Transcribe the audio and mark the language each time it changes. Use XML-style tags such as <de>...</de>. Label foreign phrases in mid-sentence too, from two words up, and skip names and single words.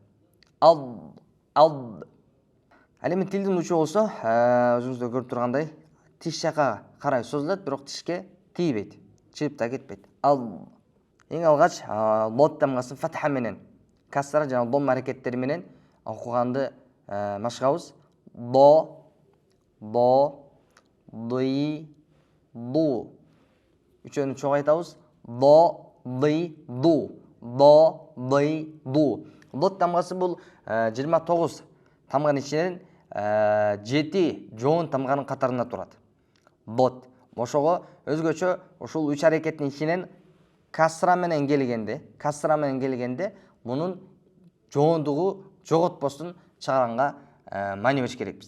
<ky>Ал эми тилдин учу болсо өзүңүздөр көрүп тургандай тиш жакка карай созулат, бирок тишке тийбейт, чыгып да кетпейт. Ал эң алгач дот тамгасын фатха менен, касра жана дом аракеттери менен окуганды машыгабыз.</ky> <ar>ضَ، ضِ، ضُ.</ar> <ky>Үчөөнү чогуу айтабыз.</ky> <ar>ضَ، ضِ، ضُ. ضَ، ضِ، ضُ.</ar> <ky>Дот тамгасы бул 29 тамганын ичинен 7 жоон тамганын катарында турат. Дот. Ошого өзгөчө ушул 3 аракеттин ичинен касра менен келгенде мунун жоондугу жоготпостун чыгаганга маани бериш керекпиз.</ky>